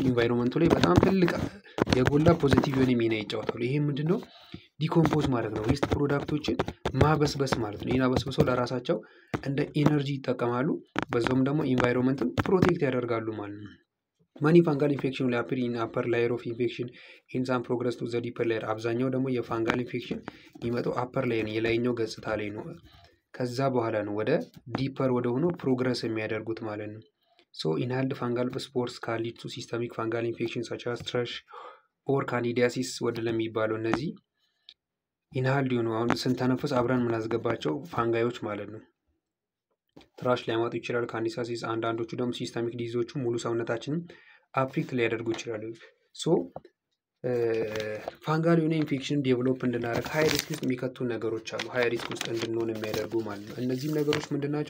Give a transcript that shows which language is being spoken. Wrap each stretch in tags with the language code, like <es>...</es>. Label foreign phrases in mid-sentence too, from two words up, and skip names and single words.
<am>ኢንቫይሮንመንቱ ላይ በጣም ትልቅ የጎላ ፖዚቲቭ የሆነ ሚና ይጫወታሉ። ይሄ ምንድነው? ዲኮምፖዝ ማለት ነው።</am> <en>waste products</en> <am>ማበስበስ ማለት ነው። ይህን አበስብሰው ለራሳቸው እንደ ኢነርጂ ይጠቀማሉ። በዛውም ደግሞ ኢንቫይሮንመንትን ፕሮቴክት ያደርጋሉ ማለት ነው።</am> <en>many fungal infection will appear in upper layer of infection in some progress to the deeper layer።</en> <am>አብዛኛው ደግሞ</am> <en>fungal infection</en> <am>የሚመጣው አፐር ላይ ነው፣ የላይኛው ገጽታ ላይ ነው። ከዛ በኋላ ነው ወደ ዲፐር ወደ ሆኖ ፕሮግረስ የሚያደርጉት ማለት ነው።</am> <en>so inhaled fungal spores can lead to systemic fungal infection such as thrush or candidiasis</en> <am>ወደ ለሚባለው እነዚህ ኢንሃልድ የሆኑ አሁን ስንተነፍስ አብረን የምናስገባቸው ፋንጋዮች ማለት ነው ትራሽ ሊያመጡ ይችላል። ካንዲዲያሲስ አንዳንዶቹ ደግሞ</am> <en>systemic diseases</en> <am>ሙሉ ሰውነታችንን አፌክት ሊያደርጉ ይችላሉ። ሶ ፋንጋል የሆነ ኢንፌክሽን ዴቨሎፕ እንድናደርግ</am> <en>high risk</en> <am>ውስጥ የሚከቱ ነገሮች አሉ።</am> <en>high risk</en> <am>ውስጥ እንድንሆን የሚያደርጉ ማለት ነው። እነዚህም ነገሮች ምንድን ናቸው?</am>